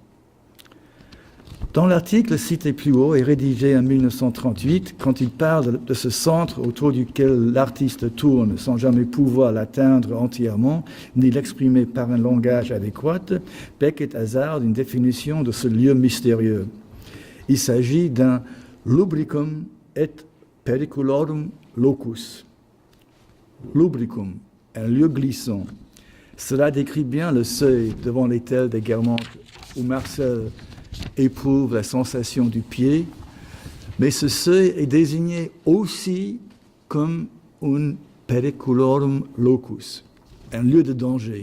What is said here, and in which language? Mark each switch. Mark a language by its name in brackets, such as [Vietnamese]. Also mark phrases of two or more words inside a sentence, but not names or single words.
[French] Dans l'article cité plus haut et rédigé en 1938, quand il parle de ce centre autour duquel l'artiste tourne sans jamais pouvoir l'atteindre entièrement, ni l'exprimer par un langage adéquat, Beckett hasarde une définition de ce lieu mystérieux. Il s'agit d'un [Latin] lubricum et periculorum locus. [French] Lubricum, un lieu glissant. Cela décrit bien le seuil devant l'autel des Guermantes où Marcel éprouve la sensation du pied, mais ce seuil est désigné aussi comme un [Latin] periculorum locus, [French] un lieu de danger.